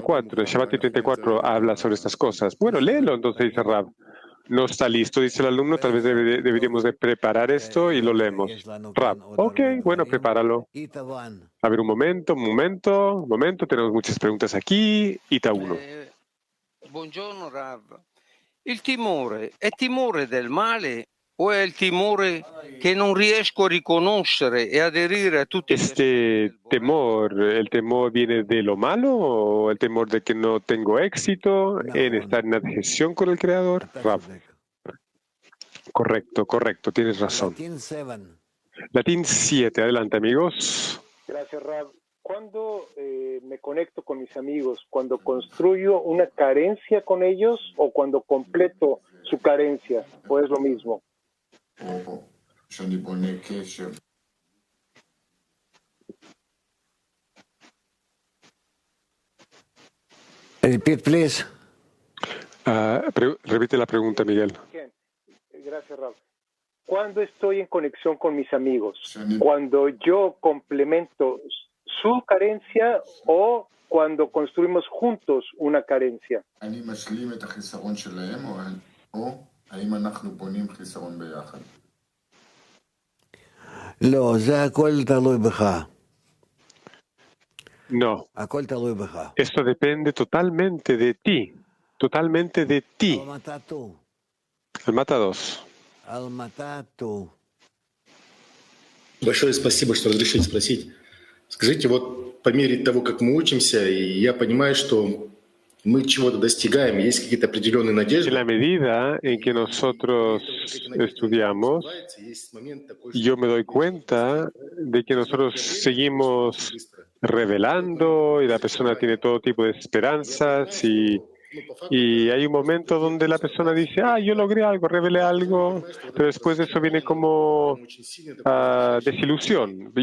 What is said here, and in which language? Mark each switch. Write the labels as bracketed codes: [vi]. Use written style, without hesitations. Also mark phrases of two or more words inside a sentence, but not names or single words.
[es] El Shamati 34 habla sobre estas cosas. Bueno, léelo entonces, dice Rab. No está listo, dice el alumno, tal vez deberíamos de preparar esto y lo leemos. Rab, ok, bueno, prepáralo. A ver, un momento, tenemos muchas preguntas aquí. Ita 1. [it] Buongiorno Rav. Il timore è timore del male o è il timore che non riesco a riconoscere e aderire a tutti gli [es] ¿El temor viene de lo malo o el temor de que no tengo éxito en estar en adhesión con el Creador? Rav. Correcto, tienes razón. Latín 7, adelante amigos. Gracias Rav. ¿Cuándo me conecto con mis amigos? ¿Cuando construyo una carencia con ellos o cuando completo su carencia? ¿O es lo mismo? [en] Repeat, please. [es] Repite la pregunta, Miguel. Gracias, Rav. ¿Cuándo estoy en conexión con mis amigos? ¿Cuando yo complemento su carencia o cuando construimos juntos una carencia? No, esto depende totalmente de ti, Almata 2. [ru] Большое спасибо, что разрешили спросить. Скажите, вот по мере того, как мы учимся, и я понимаю, что мы чего-то достигаем, есть какие-то определенные надежды. [es] En la medida en que nosotros estudiamos, yo me doy cuenta de que nosotros seguimos revelando y la persona tiene todo tipo de esperanzas y hay un momento donde la persona dice, yo logré algo, revelé algo, pero después de eso viene como desilusión.